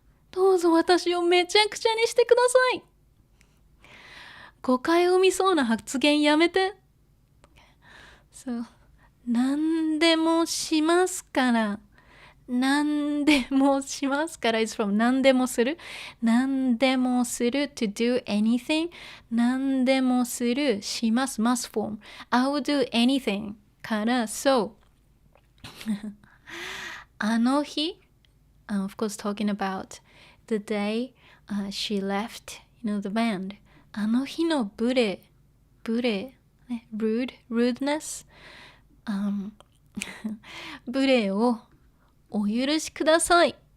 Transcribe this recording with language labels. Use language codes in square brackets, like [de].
[ja] どうぞ私をめちゃくちゃにしてください。誤解を生みそうな発言やめて。そう、何でもしますから。何でもしますから is from 何でもする。何でもする to do anything。何でもするします [en] must form。 I will do anything から so あの日、of course talking about the day、she left the band [ja] あの日の無礼、ね、 [en] rudeness、 [ja] 無礼をお許しください。